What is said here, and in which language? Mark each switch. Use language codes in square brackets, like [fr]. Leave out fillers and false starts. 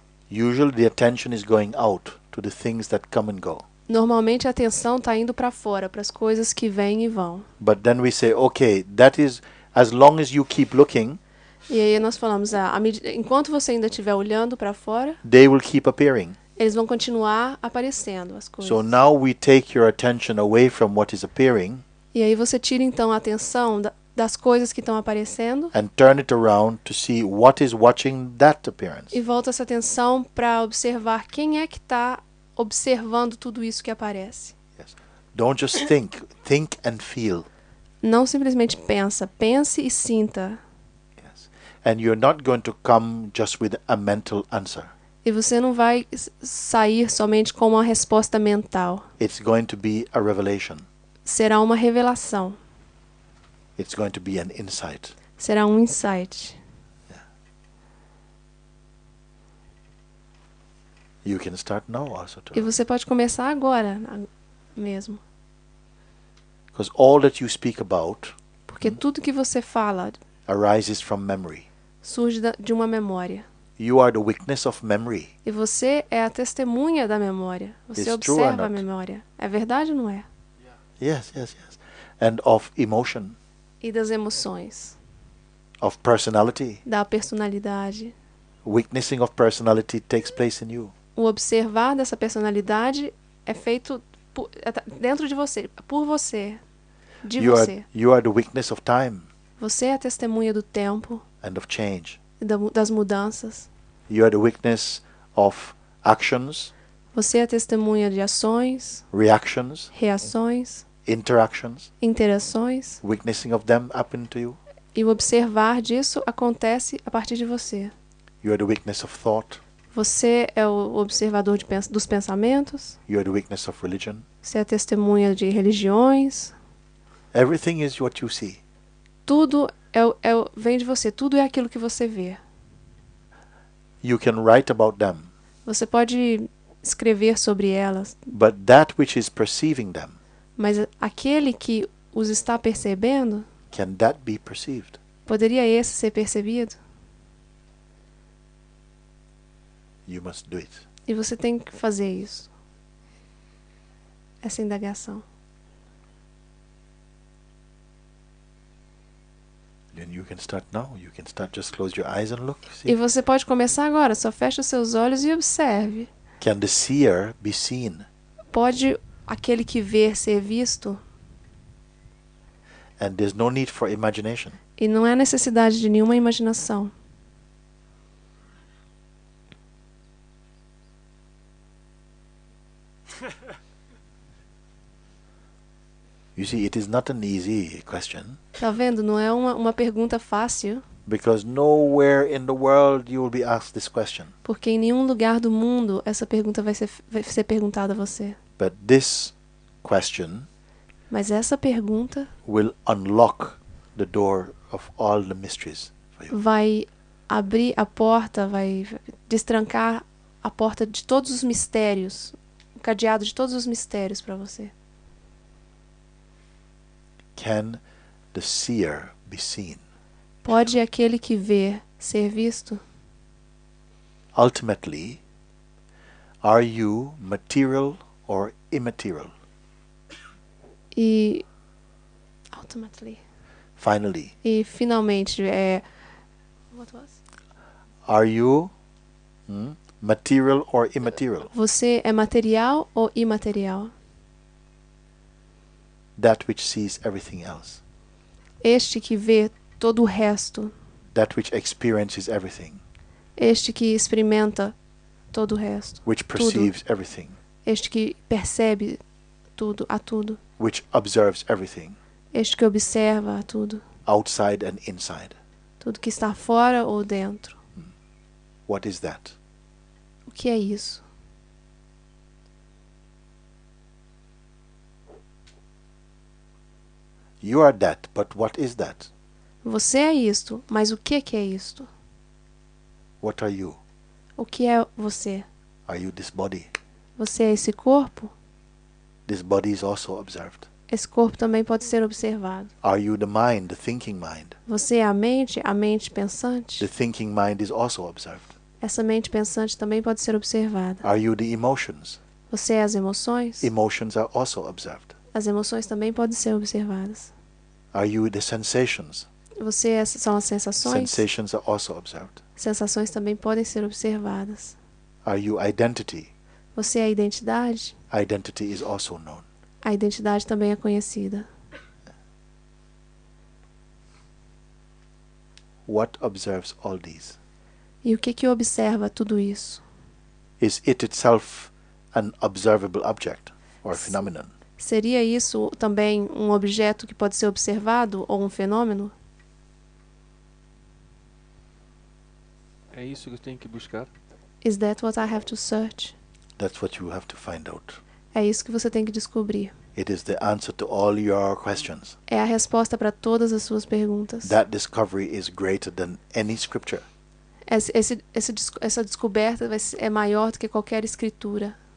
[en] Usually the attention is going out to the things that come and go. [pt] Normalmente a atenção está indo para fora, para as coisas que vêm e vão. [en] But then we say, okay, that is, as long as you keep looking, [pt] e aí nós falamos, enquanto você ainda estiver olhando para fora, [en] they will keep appearing. [pt] Eles vão continuar aparecendo as coisas. [en] So now we take your attention away from what is appearing. [pt] E aí você tira então a atenção das coisas que estão aparecendo. [en] And turn it around to see what is watching that appearance. E volta essa atenção para observar quem é que está observando tudo isso que aparece. Yes. Don't just think and feel. [pt] Não simplesmente pense e sinta. [en] Yes. And you're not going to come just with a mental answer. [pt] E você não vai sair somente com uma resposta mental. [en] It's going to be a revelation. [pt] Será uma revelação. [en] It's going to be an insight. [pt] Será um insight. [en] You can start now also [pt] E [en] to. [pt] você pode começar agora mesmo. [en] Because all that you speak about [pt] Porque tudo que você fala [en] arises from memory. [pt] surge de uma memória. [en] You are the witness of memory. [pt] E você é a testemunha da memória. Você [en] It's true or [pt] observa a [en] not? [pt] memória. É verdade ou não é? [en] Yes, yes, yes. And of emotion, [pt] E das emoções, [en] of personality. [pt] da personalidade. [en] Witnessing of personality takes place in you. [pt] O observar dessa personalidade é feito dentro de você, por você, de você. [en] You are the witness of time [pt] Você é a testemunha do tempo, [en] and of change. [pt] das mudanças. [en] You are the witness of actions, [pt] Você é a testemunha de ações, [en] reactions, [pt] reações, [en] interactions. [pt] interações. [en] Witnessing of them happen to you. [pt] E o observar disso acontece a partir de você. [en] You are the witness of thought. [pt] Você é o observador dos pensamentos. [en] You are the witness of religion. [pt] Você é a testemunha de religiões. [en] Everything is what you see. [pt] Tudo vem de você. Tudo é aquilo que você vê. [en] You can write about them, [pt] Você pode escrever sobre elas, [en] but that which is perceiving them, [pt] mas aquele que os está percebendo, [en] can that be perceived? [pt] poderia esse ser percebido? [en] You must do it. [pt] E você tem que fazer isso. Essa indagação. [en] Then you can start now. You can start, just close your eyes and look. [pt] E [en] See? [pt] você pode começar agora. Só feche os seus olhos e observe. [en] Can the seer be seen? [pt] Pode aquele que vê ser visto? [en] And there's no need for imagination. [pt] E não é necessidade de nenhuma imaginação. [en] You see, it is not an easy question, [pt] Tá vendo? Não é uma pergunta fácil, [en] because nowhere in the world you will be asked this question. [pt] porque em nenhum lugar do mundo essa pergunta vai ser perguntada a você. [en] But this question [pt] Mas essa pergunta [en] will unlock the door of all the mysteries for you. [pt] vai abrir a porta, vai destrancar a porta de todos os mistérios, o cadeado de todos os mistérios para você. [en] Can the seer be seen? [pt] Pode aquele que vê ser visto? [en] Ultimately, are you material or immaterial? E ultimately, Finally, [pt] e finalmente [en] what was? are you material or immaterial? [pt] Você é material ou imaterial? [en] That which sees everything else. [pt] Este que vê todo o resto, [en] That which experiences everything. [pt] este que experimenta todo o resto, [en] Which perceives everything. [pt] este que percebe tudo, [en] Which observes everything. [pt] este que observa a tudo, [en] Outside and inside. [pt] tudo que está fora ou dentro. [en] What is that? [pt] O que é isso? [en] You are that, but what is that? [pt] Você é isto, mas o que é isto? [en] What are you? [pt] O que é você? [en] Are you this body? [pt] Você é esse corpo? [en] This body is also observed. [pt] Esse corpo também pode ser observado. [en] Are you the mind, the thinking mind? [pt] Você é a mente pensante? [en] The thinking mind is also observed. [pt] Essa mente pensante também pode ser observada. [en] Are you the emotions? [pt] Você é as emoções? [en] Emotions are also observed. [pt] As emoções também podem ser observadas. [en] Are you the sensations? [pt] São as sensações? [en] Sensations are also observed. [pt] Sensações também podem ser observadas. [en] Are you identity? [pt] Você é a identidade? [en] Identity is also known. [pt] A identidade também é conhecida. [en] What observes all these? [pt] E o que observa tudo isso? [en] Is it itself an observable object or phenomenon? [pt] Seria isso também um objeto que pode ser observado ou um fenômeno? É isso que eu tenho que buscar? [en] Is that what I have to search? That's what you have to find out. [pt] É isso que você tem que descobrir. [en] It is the answer to all your questions. [pt] É a resposta para todas as suas perguntas. [en] That discovery is greater than any scripture. [pt] Essa descoberta é maior do que qualquer escritura.